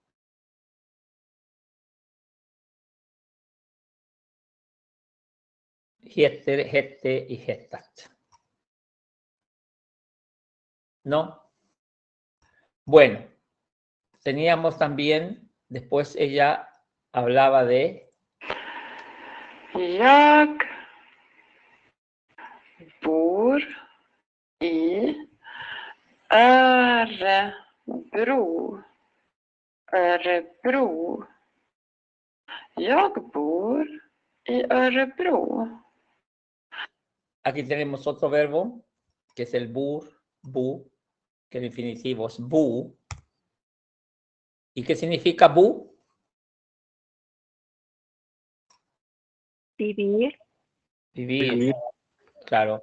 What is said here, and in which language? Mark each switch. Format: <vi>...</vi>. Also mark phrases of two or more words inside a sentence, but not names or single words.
<sv>Giester, geste y gestat.</sv> <es>¿No? Bueno, teníamos también, después ella hablaba de...</es> <sv>Jag bor i Örebro. Örebro. Jag bor i Örebro.</sv> <es>Aquí tenemos otro verbo, que es el bur, bu, que el infinitivo es bu. ¿Y qué significa bu? Vivir. Vivir, claro.</es>